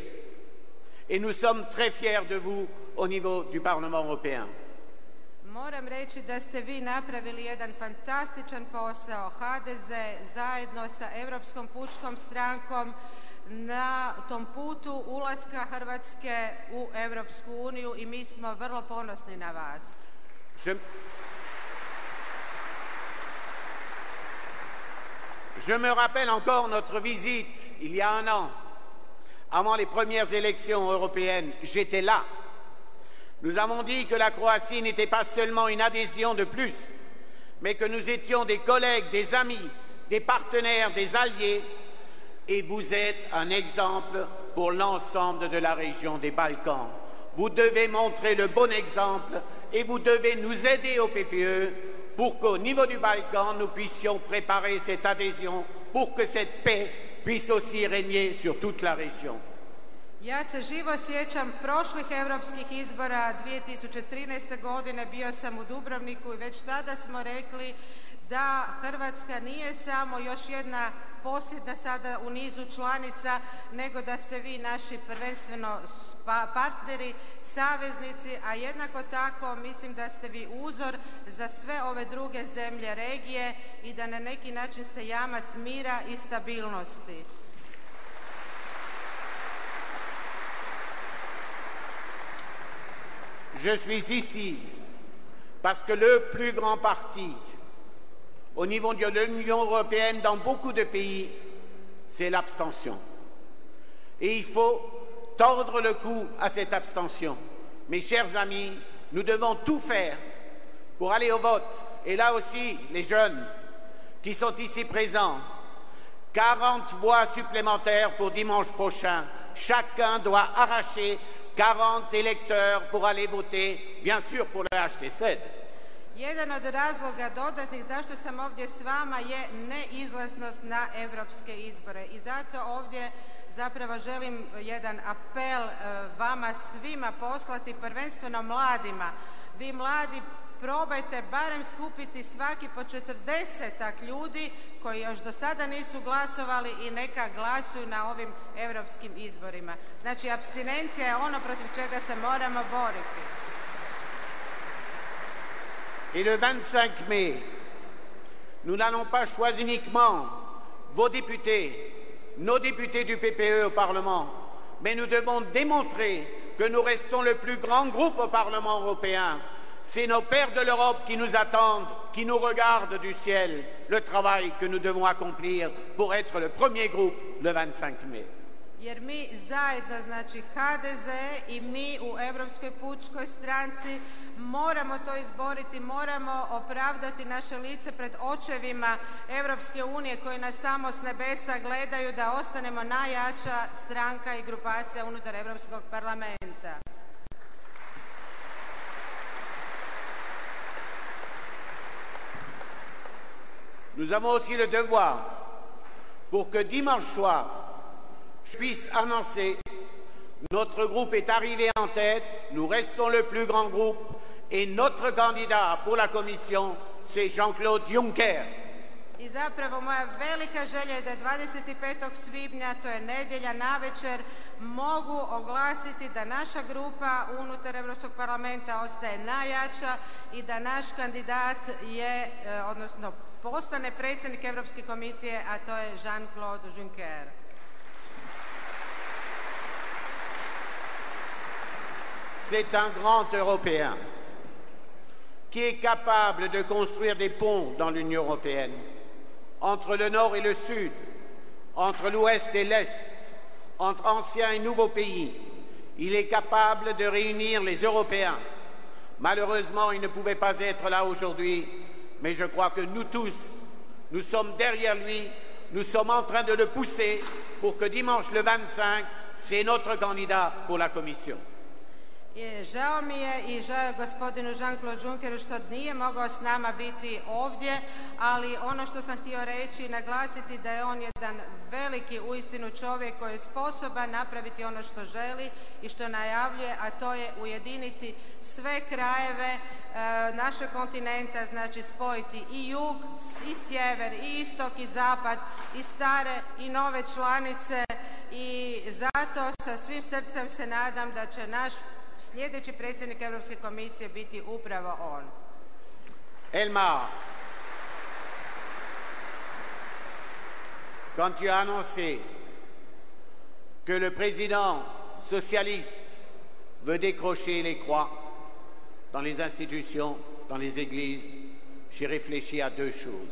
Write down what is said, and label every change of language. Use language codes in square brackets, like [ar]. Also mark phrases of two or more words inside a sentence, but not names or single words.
[fr] Et nous sommes très fiers de vous au niveau du Parlement européen. [hr] Moram reći da ste vi napravili jedan fantastičan posao, HDZ zajedno sa Europskom pučkom strankom na tom putu ulaska Hrvatske u Europsku uniju i mi smo vrlo ponosni na vas. [fr] Je me rappelle encore notre visite il y a un an, avant les premières élections européennes. J'étais là. Nous avons dit que la Croatie n'était pas seulement une adhésion de plus, mais que nous étions des collègues, des amis, des partenaires, des alliés, et vous êtes un exemple pour l'ensemble de la région des Balkans. vous devez montrer le bon exemple et vous devez nous aider au PPE pour qu'au niveau du Balkan, nous puissions préparer cette adhésion pour que cette paix puisse aussi régner sur toute la région. [hr] Ja se živo sjećam prošlih europskih izbora 2013. godine, bio sam u Dubrovniku i već tada smo rekli da Hrvatska nije samo još jedna posljedna sada u nizu članica, nego da ste vi naši prvenstveno partneri, saveznici, a jednako tako mislim da ste vi uzor za sve ove druge zemlje regije i da na neki način ste jamac mira i stabilnosti. [fr] Je suis ici parce que le plus grand parti au niveau de l'Union européenne dans beaucoup de pays, c'est l'abstention. Et il faut tordre le cou à cette abstention. Mes chers amis, nous devons tout faire pour aller au vote. Et là aussi, les jeunes qui sont ici présents, 40 voix supplémentaires pour dimanche prochain. Chacun doit arracher 40 électeurs pour aller voter, bien sûr pour le HTZ. [hr] Jedan od razloga dodatnih zašto sam ovdje s vama je neizlaznost na europske izbore i zato ovdje zapravo želim jedan apel vama svima poslati, prvenstveno mladima. Vi mladi probajte barem skupiti svaki po 40 ljudi koji još do sada nisu glasovali i neka glasuju na ovim europskim izborima. Znači, apstinencija je ono protiv čega se moramo boriti. [fr] Et le 25 mai, nous n'allons pas choisir uniquement vos députés, nos députés du PPE au Parlement, mais nous devons démontrer que nous restons le plus grand groupe au Parlement européen. C'est nos pères de l'Europe qui nous attendent, qui nous regardent du ciel, le travail que nous devons accomplir pour être le premier groupe le 25 mai. [hr] Jer mi zajedno, znači HDZ i mi u Europskoj pučkoj stranci moramo to izboriti, moramo opravdati naše lice pred očevima Europske unije koji nas tamo s nebesa gledaju da ostanemo najjača stranka i grupacija unutar Europskog parlamenta. [fr] Nous avons aussi le devoir pour que dimanche soir, je puisse annoncer notre groupe est arrivé en tête, nous restons le plus grand groupe et notre candidat pour la commission, c'est Jean-Claude Juncker. [hr] I zapravo moja velika želja je da 25. svibnja, to je nedjelja navečer, mogu oglasiti da naša grupa unutar Europskog parlamenta ostaje najjača i da naš kandidat je, odnosno postane predsjednik Europske komisije, a to je Jean-Claude Juncker. [fr] C'est un grand Européen qui est capable de construire des ponts dans l'Union européenne, entre le Nord et le Sud, entre l'Ouest et l'Est, entre anciens et nouveaux pays. Il est capable de réunir les Européens. Malheureusement, il ne pouvait pas être là aujourd'hui, mais je crois que nous tous, nous sommes derrière lui, nous sommes en train de le pousser pour que dimanche le 25, c'est notre candidat pour la commission. [hr] Žao mi je i žao je gospodinu Jean-Claude Junckeru što nije mogao s nama biti ovdje, ali ono što sam htio reći i naglasiti da je on jedan veliki uistinu čovjek koji je sposoban napraviti ono što želi i što najavljuje, a to je ujediniti sve krajeve našeg kontinenta, znači spojiti i jug, i sjever, i istok, i zapad, i stare i nove članice i zato sa svim srcem se nadam da će naš sljedeći predsjednik Europske komisije biti upravo on. [fr] Elmar, quand tu as annoncé que le président socialiste veut décrocher les croix dans les institutions, dans les églises, j'ai réfléchi à deux choses.